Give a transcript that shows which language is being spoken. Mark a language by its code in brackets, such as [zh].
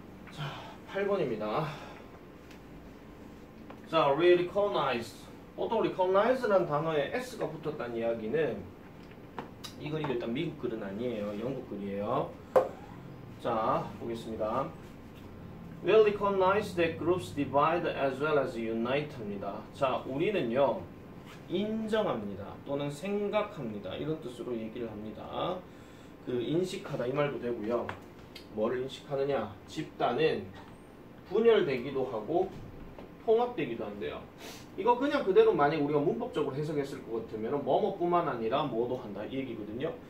[ko] 자, 8번입니다. 자, recognize. 보통 recognize라는 단어에 s가 붙었다는 이야기는 이 글이 일단 미국 글은 아니에요. 영국 글이에요. 자, 보겠습니다. [en] Will recognize that groups divide as well as unite입니다. [ko] 자, 우리는요. 인정합니다. 또는 생각합니다. 이런 뜻으로 얘기를 합니다. 그 인식하다 이 말도 되고요. 뭐를 인식하느냐? 집단은 분열되기도 하고 통합되기도 한대요. 이거 그냥 그대로 만약 우리가 문법적으로 해석했을 것 같으면 뭐뭐뿐만 아니라 뭐도 한다 이 얘기거든요.